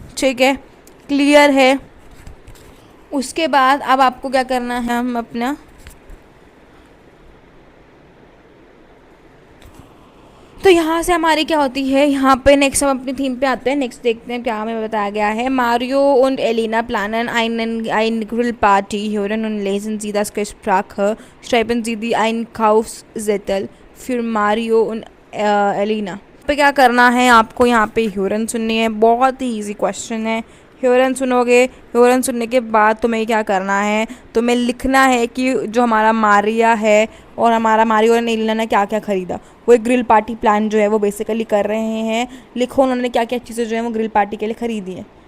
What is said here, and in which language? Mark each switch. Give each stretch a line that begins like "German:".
Hindi: ठीक है, क्लियर है। उसके बाद अब आपको क्या करना है, हम अपना तो यहाँ से हमारी क्या होती है, यहाँ पे नेक्स्ट हम अपनी थीम पे आते हैं। नेक्स्ट देखते हैं क्या हमें बताया गया है।
German: मारियो und Elena planen eine Grillparty. Hören und lesen Sie das Gespräch. Schreiben Sie die Einkaufszettel für Mario und Elena.
Hindi: पे क्या करना है, आपको यहाँ पे ह्यूरन सुननी है। बहुत ही इजी क्वेश्चन है। ह्यूरन सुनोगे, ह्यूरन सुनने के बाद तुम्हें क्या करना है, तुम्हें लिखना है कि जो हमारा मारिया है और हमारा मारियो और एलिना ने क्या क्या ख़रीदा। वो एक ग्रिल पार्टी प्लान जो है वो बेसिकली कर रहे हैं। लिखो उन्होंने क्या क्या चीज़ें जो है वो ग्रिल पार्टी के लिए ख़रीदी हैं।